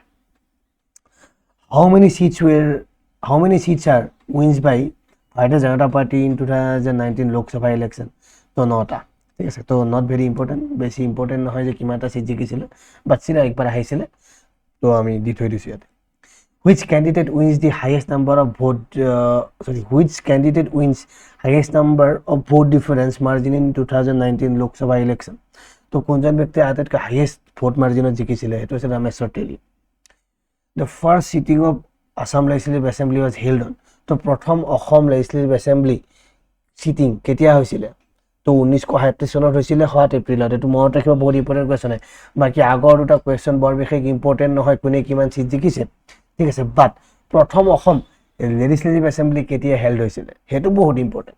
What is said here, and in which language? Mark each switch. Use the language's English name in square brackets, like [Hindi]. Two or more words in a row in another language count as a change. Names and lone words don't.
[English] how many seats are wins by Bharatiya Janata Party in 2019 Lok Sabha election? [Assamese] তো 9টা। ঠিক আছে, তো [English] not very important, [Assamese] বেছি ইম্পৰ্টেণ্ট নহয় যে কিমানটা চিট জিকিছিলে, বাট চিৰা একবাৰ আহিছিলে, তো আমি দি থৈ দিছোঁ ইয়াতে। [English] Which candidate wins the highest number of which candidate wins highest number of vote difference margin in 2019 Lok Sabha election? [Assamese] তো কোনজন ব্যক্তি আটাইতকৈ [English] highest vote margin [Assamese] জিকিছিলে? সেইটো হৈছে ৰামেশ্বৰ তেলী। [English] The first sitting of Assam Legislative Assembly was held on? [Assamese] তো প্ৰথম অসম [English] legislative assembly sitting [Assamese] কেতিয়া হৈছিলে? তো 1937 চনত হৈছিলে 7 এপ্ৰিলত। এইটো মনত ৰাখিব, বহুত ইম্পৰ্টেণ্ট কুৱেশ্যন হয়। বাকী আগৰ দুটা কুৱেশ্যন বৰ বিশেষ ইম্পৰ্টেণ্ট নহয়, কোনে কিমান চিট জিকিছে। ঠিক আছে, বাট প্ৰথম অসম [English] legislative assembly [Assamese] কেতিয়া হেল্ড হৈছিলে সেইটো বহুত ইম্পৰ্টেণ্ট।